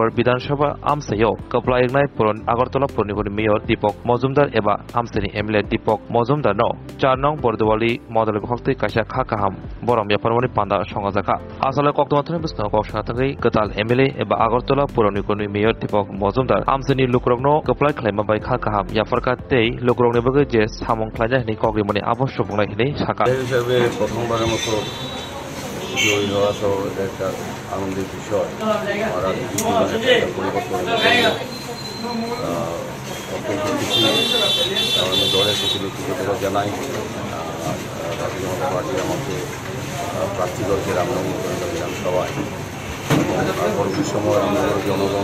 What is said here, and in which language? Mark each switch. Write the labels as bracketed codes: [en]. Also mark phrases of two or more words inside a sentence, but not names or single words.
[trp] विधानसभा आमसायो कप्लाइनाय पुरन आगरतला पुरनिगुनि मेयर दीपक मजुमदार एबा आमसानि एमएलए दीपक मजुमदार नो 4 नং बरदवाली मडल हक्ति काशा खाकाहाम बरम याफारमनि पान्दा संगाजाखा आसले कक्तमाथनि बिसनो कक्सनाथै गताल एमएलए एबा आगरतला पुरनिगुनि मेयर दीपक मजुमदार आमसानि लुक्रगनो कप्लाइ खालायमा बाय खाकाहाम याफारका तै लुक्रगनि बगे जे सामं खालायना हिनि कग्रिमनि आबश्यक बुंनाय हिनि साका [bn] হিসেবে প্রথমবারের মতো জয়ী হওয়া তো একটা আনন্দের বিষয় আর পরিবর্তন আমি দলের প্রতি কৃতজ্ঞতা জানাই জাতীয় জনতা পার্টি আমাকে প্রার্থী করেছে রামনগর বিধানসভায় পরবর্তী সময় রামনগরের জনগণ